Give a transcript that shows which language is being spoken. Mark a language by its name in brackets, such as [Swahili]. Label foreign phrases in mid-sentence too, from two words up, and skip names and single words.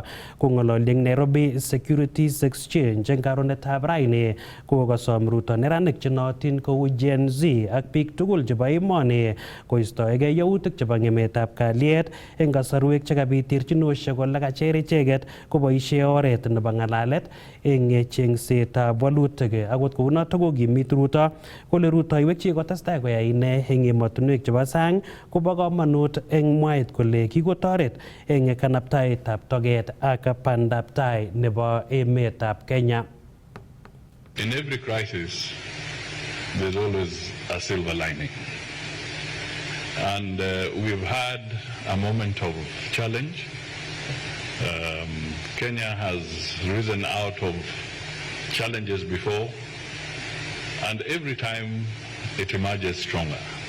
[Kalenjin] Kong'ololi eng Nairobi Securities Exchange eng karonetab raini kokosom Ruto neranik chenootin kou Gen Z ak biik tugul chebo emoni koistoegei yautik chebo ng'emetab kalyet eng kasarwek chekabit terchinoshek kole kacher icheget koboisie oret nebo ng'alalet eng chengsetab walutik. Akot kounoto kokimit Ruto kole rutoiwek chekikotestai koyai ine eng emotinwek chebo sang kobo komonut eng mwaet kole kikotoret eng kanaptaetab toget ak bandaptai nebo emetab Kenya. [English] In every crisis, there's always a silver lining. And we've had a moment of challenge. Kenya has risen out of challenges before, and every time it emerges stronger.